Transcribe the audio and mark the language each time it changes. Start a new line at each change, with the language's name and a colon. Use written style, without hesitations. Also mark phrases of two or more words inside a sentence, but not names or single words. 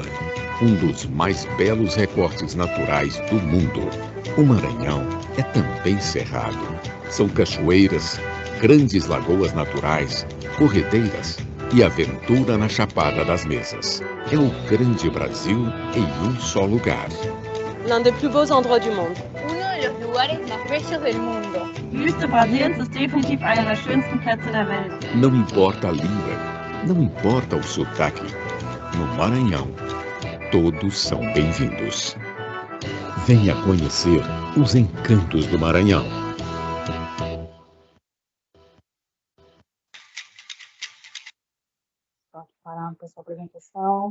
Portuguese: Um dos mais belos recortes naturais do mundo. O Maranhão é também cerrado. São cachoeiras, grandes lagoas naturais, corredeiras e aventura na Chapada das Mesas. É o grande Brasil em um só lugar.
French: L'un des plus beaux endroits du monde.
Spanish: Uno de los lugares más bellos del mundo.
German: Die Wüste Brasiliens ist definitiv einer der schönsten Plätze der Welt.
Portuguese: Não importa a língua, não importa o sotaque. No Maranhão, todos são bem-vindos. Venha conhecer os encantos do Maranhão. Pode parar para essa apresentação.